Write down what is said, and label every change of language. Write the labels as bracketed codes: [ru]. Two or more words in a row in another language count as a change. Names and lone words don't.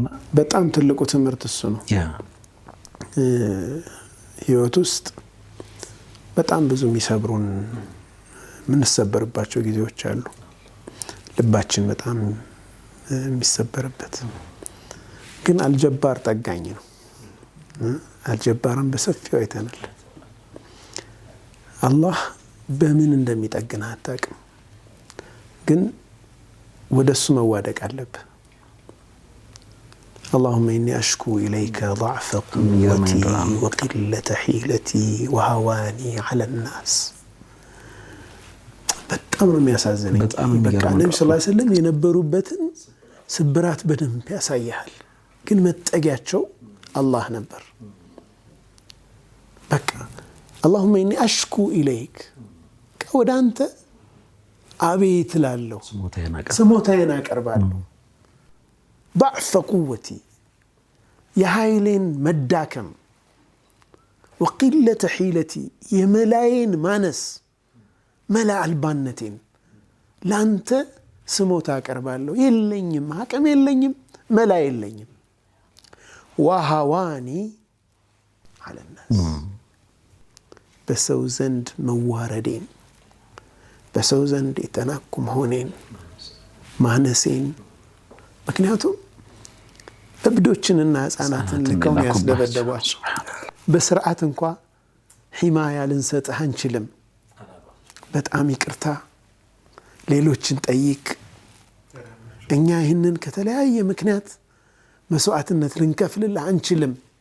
[am] በጣም ትልቁ ትምህርት እሱ ነው ህይወት ውስጥ በጣም ብዙ የሚሰብሩን ምንሰበርባቸው ጊዜዎች አሉ ልባችን በጣም የሚሰበርበት ግን አልጀባር ጠጋኝ ነው አልጀባርን በሰፊው አይተናል አላህ በምን እንደሚጠግና አታውቅም ግን ወደሱ መዋደቅ አለብህ [ar] اللهم إني أشكو إليك ضعف قوتي وقلة حيلتي وهواني على الناس [am] በጣም ነው የሚያሳዝነኝ በቃ ነብዩ [ar] صلى الله عليه وسلم [am] የነበሩበትን ስብራት በደንብ ያሳያል ግን መጠጊያቸው አላህ ነበር በቃ [ar] اللهم إني أشكو إليك [am] ወደ አንተ አቤት ላለው ስሞታዬን አቀርባለሁ [ar] ضعف قوتي [am] የኃይሌን መዳከም [ar] وقلة حيلتي [am] የመላዬን ማነስ መላ አልባነቴን ላንተ ስሞታ አቀርባለሁ የለኝም አቅም የለኝም መላ የለኝም [ar] وهواني على الناس [am] በሰው ዘንድ መዋረዴን በሰው ዘንድ የተናኩ መሆኔን ማነሴን ምክንያቱም እብዶችንና ህፃናትን ልከው ያስደበደቧቸው። በስርዓት እንኳ ሒማያ ልንሰጥህ አንችልም፣ በጣም ይቅርታ ሌሎችን ጠይቅ፣ እኛ ይህንን ከተለያየ ምክንያት መስዋዕትነት ልንከፍልልህ አንችልም።